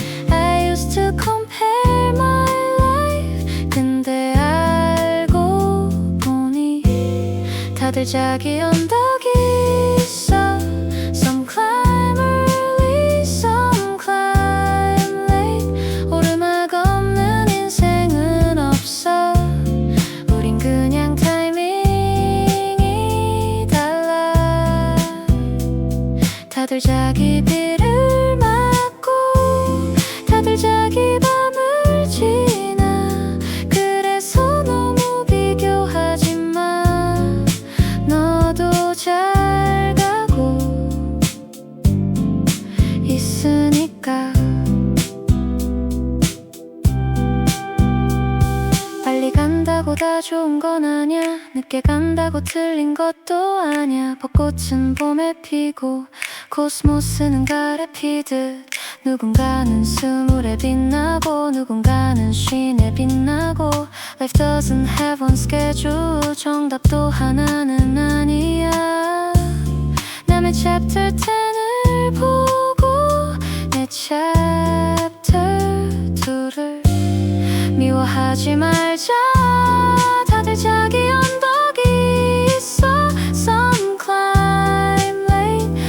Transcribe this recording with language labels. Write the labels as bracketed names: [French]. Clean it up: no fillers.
[English] I used to compare my life. [Korean] 근데 알고 보니 다들 자기 언덕이 있어. [English] Some climb early, some climb late. [Korean] 오르막 없는 인생은 없어. 우린 그냥 타이밍이 달라. 다들 자기 비를 맞고, 다들 자기 밤을 지나. 그래서 너무 비교하지 마. 너도 잘 가고 있으니까. 빨리 간다고 다 좋은 건 아냐. 늦게 간다고 틀린 것도 아냐. 벚꽃은 봄에 피고 코스모스는 가을에 피듯, 누군가는 스물에 빛나고 누군가는 쉰에 빛나고. [English] Life doesn't have one schedule. [Korean] 정답도 하나는 아니야. 남의 chapter 10을 보고 내 chapter 2를 미워하지 말자. 다들 자기 언덕이 있어. [English] Some climb late.